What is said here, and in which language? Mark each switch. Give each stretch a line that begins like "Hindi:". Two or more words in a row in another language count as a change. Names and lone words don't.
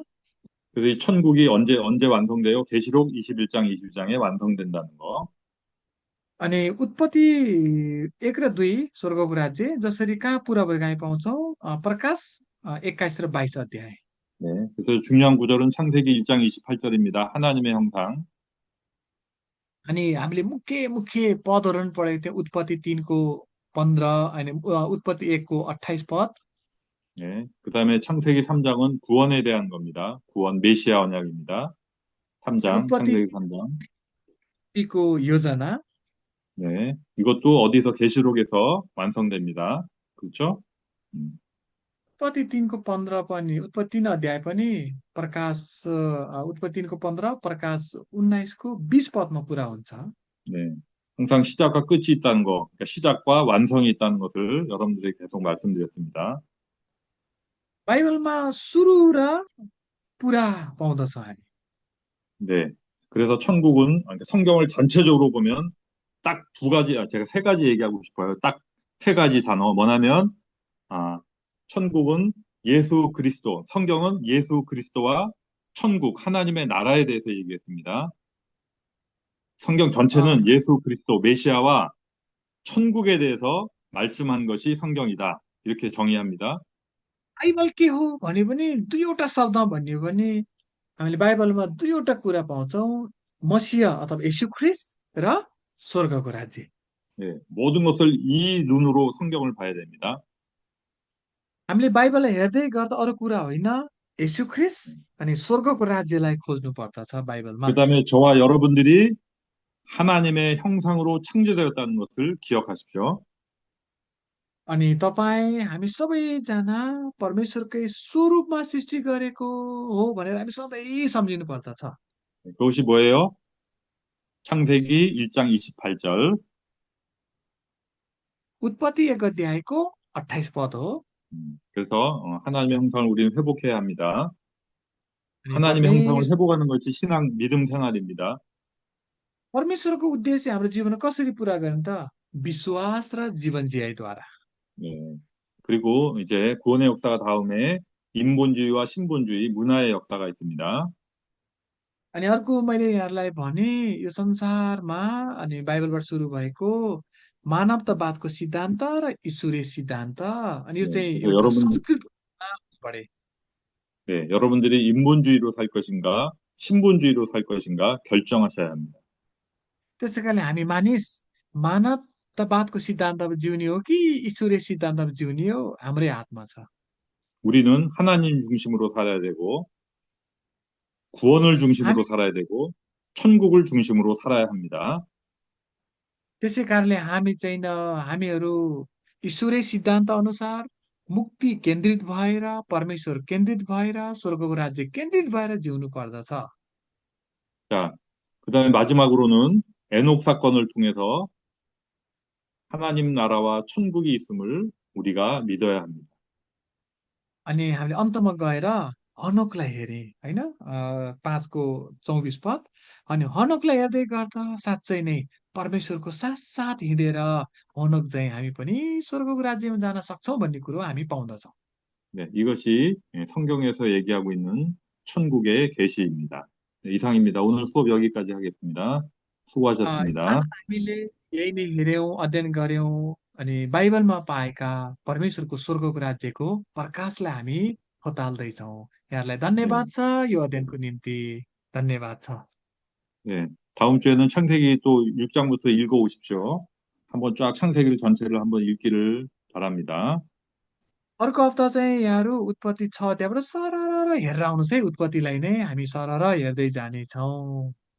Korean: 그래서 이 천국이 언제 완성돼요? 계시록 21장, 22장에 완성된다는 거.
Nepali: अनि उत्पत्ति 1 र 2 स्वर्गको राज्य जसरी कहाँ पुरा भएको हामी पाउँछौँ प्रकाश 21 र 22 अध्याय
Korean: 네, 그래서 중요한 구절은 창세기 1장 28절입니다. 하나님의 형상.
Nepali: अनि हामीले मुख्य मुख्य पदहरू पनि पढेको थियौँ उत्पत्ति 3को 15 अनि उत्पत्ति 1को 28 पद
Korean: 네, 그다음에 창세기 3장은 구원에 대한 겁니다. 구원 메시아 언약입니다. 3장,
Nepali: उत्पत्ति
Korean: 창세기 3장.
Nepali: को योजना
Korean: 네, 이것도 어디서 계시록에서 완성됩니다. 그렇죠? 음,
Nepali: उत्पत्ति 3को 15 पनि उत्पत्ति 3 अध्याय पनि प्रकाश उत्पत्ति 3को 15 प्रकाश 19को 20 पदमा पुरा हुन्छ
Korean: 네, 항상 시작과 끝이 있다는 거, 그러니까 시작과 완성이 있다는 것을 여러분들에게 계속 말씀드렸습니다.
Nepali: बाइबलमा सुरु र पुरा पाउँदछौँ हामी
Korean: 네, 그래서 천국은 그러니까 성경을 전체적으로 보면 딱 두 가지, 제가 세 가지 얘기하고 싶어요. 딱 세 가지 단어. 뭐냐면 천국은 예수 그리스도, 성경은 예수 그리스도와 천국, 하나님의 나라에 대해서 얘기했습니다. 성경 अ, 전체는 예수 그리스도, 메시아와 천국에 대해서 말씀한 것이 성경이다. 이렇게 정의합니다.
Nepali: बाइबल के हो भने पनि दुईवटा शब्दमा भन्यो भने हामीले बाइबलमा दुईवटा कुरा पाउँछौँ मसिह अथवा यीशु ख्रिस्ट र स्वर्गको राज्य
Korean: 예, 모든 것을 이 눈으로 성경을 봐야 됩니다.
Nepali: हामीले बाइबललाई हेर्दै गर्दा अरू कुरा होइन यीशु ख्रिस्ट अनि स्वर्गको राज्यलाई खोज्नु पर्दछ बाइबलमा
Korean: 그다음에 저와 여러분들이 하나님의 형상으로 창조되었다는 것을 기억하십시오.
Nepali: अनि तपाईँ हामी सबैजना परमेश्वरकै स्वरूपमा सृष्टि गरेको हो भनेर हामी सधैँ सम्झिनु पर्दछ
Korean: 그것이 뭐예요? 창세기 1장 28절.
Nepali: उत्पत्ति 1 अध्यायको 28 पद हो
Korean: 그래서 하나님의 형상을 우리는 회복해야 합니다.
Nepali: अनि
Korean: 하나님의 형상을
Nepali: परमेश्वर
Korean: 회복하는 것이 신앙, 믿음 생활입니다.
Nepali: परमेश्वरको उद्देश्य हाम्रो जीवनमा कसरी पुरा गर्ने त विश्वास र जीवन जियाइद्वारा
Korean: 예. 그리고 이제 구원의 역사가 다음에 인본주의와 신본주의, 문화의 역사가 있습니다.
Nepali: अनि अर्को मैले यहाँहरूलाई भने यो संसारमा अनि बाइबलबाट सुरु भएको मानवतावादको सिद्धान्त र ईश्वरीय सिद्धान्त अनि यो
Korean: 네,
Nepali: चाहिँ
Korean: 그래서
Nepali: एउटा संस्कृत पढे
Korean: 여러분들이 인본주의로 살 것인가, 신본주의로 살 것인가 결정하셔야 합니다.
Nepali: त्यसै कारणले हामी मानिस मानवतावादको सिद्धान्तमा जिउने हो कि ईश्वरीय सिद्धान्तमा जिउने हो हाम्रै हातमा छ
Korean: 우리는 하나님 중심으로 살아야 되고, 구원을
Nepali: हामी
Korean: 중심으로 살아야 되고, 천국을 중심으로 살아야 합니다.
Nepali: त्यसै कारणले हामी चाहिँ हामीहरू ईश्वरीय सिद्धान्त अनुसार मुक्ति केन्द्रित भएर परमेश्वर केन्द्रित भएर स्वर्गको राज्य केन्द्रित भएर जिउनु पर्दछ
Korean: 자, 그다음에 마지막으로는 에녹 사건을 통해서 하나님 나라와 천국이 있음을 우리가 믿어야 합니다.
Nepali: अनि हामीले अन्तमा गएर हनोकलाई हेरे होइन 5को 24 पद अनि हनोकलाई हेर्दै गर्दा साँच्चै नै परमेश्वरको साथ हिँडेर हनोक चाहिँ हामी पनि स्वर्गको राज्यमा जान सक्छौँ भन्ने कुरो हामी पाउँदछौँ
Korean: 네, 이것이 성경에서 얘기하고 있는 천국의 계시입니다. 네, 이상입니다. 오늘 수업 여기까지 하겠습니다.
Nepali: आज
Korean: 수고하셨습니다.
Nepali: हामीले यही नै हेऱ्यौँ अध्ययन गऱ्यौँ अनि बाइबलमा पाएका परमेश्वरको स्वर्गको राज्यको प्रकाशलाई हामी खोताल्दैछौँ। यहाँहरूलाई
Korean: 네,
Nepali: धन्यवाद छ यो अध्ययनको निम्ति। धन्यवाद छ।
Korean: 네. 다음 주에는 창세기 또 6장부터 읽어오십시오. 한번 쫙 창세기를 전체를 한번 읽기를 바랍니다.
Nepali: अर्को हप्ता चाहिँ यहाँहरू उत्पत्ति 6 अध्यायबाट सरर हेरेर आउनुहोस् है। उत्पत्तिलाई नै हामी सरर हेर्दै जानेछौँ।